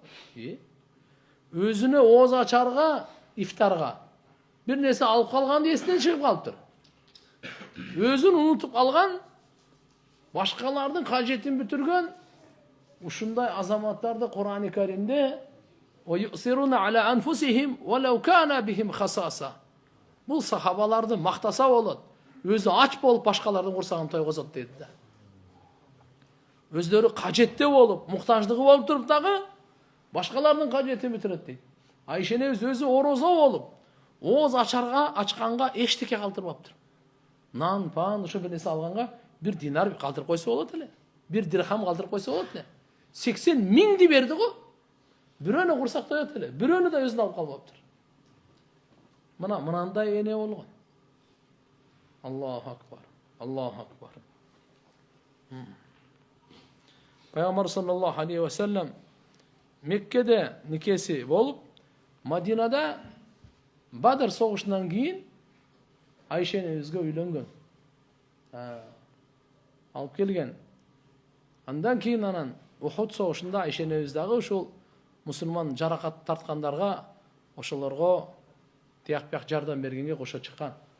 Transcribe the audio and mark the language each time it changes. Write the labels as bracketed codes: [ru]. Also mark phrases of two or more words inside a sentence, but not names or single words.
[ky] Өзүнө ооз ачарга, ифтарга бир нерсе алып калганды эсинен чыгып калыптыр. Өзүн унутуп калган, башкалардын кажетин бүтүргөн ушундай азаматтарды Кур'ан-ы Каримде [ar] وَيُؤْثِرُونَ عَلَى أَنفُسِهِمْ وَلَوْ كَانَ بِهِمْ خَصَاصَةٌ. [ky] Бул сахабаларды мактаса болот. Өзү ач болуп башкалардын курсагын тойгозот деди да. Өздөрү кажетте болуп, муктаждыгы болуп туруп дагы башкалардын кажетин бүтүрөт дейт. Айша энебиз өзү орозо болуп, ооз ачканга эчтеке калтырбаптыр. Нан, пан, ошо бир нерсе алганга 1 динар калтырып койсо болот эле. 1 дирхам калтырып койсо болот эле. 80.000ди берди го. Бирөөнү курсактап эле, бирөөнү да өзүнө алып калбаптыр. Мынандай эне болгон. [ar] الله أكبر. الله أكبر. [ky] Пайгамбар [ar] صلى الله عليه وسلم [ky] Меккеде никеси болуп, Мадинада Бадыр согушунан кийин Айша энебизге үйлөнгөн. Алып келген. Андан кийин анан Ухуд согушунда Айша энебиз дагы ушул мусулман жаракат тарткандарга, ошолорго тияк-пияк жардам бергенге кошо чыккан.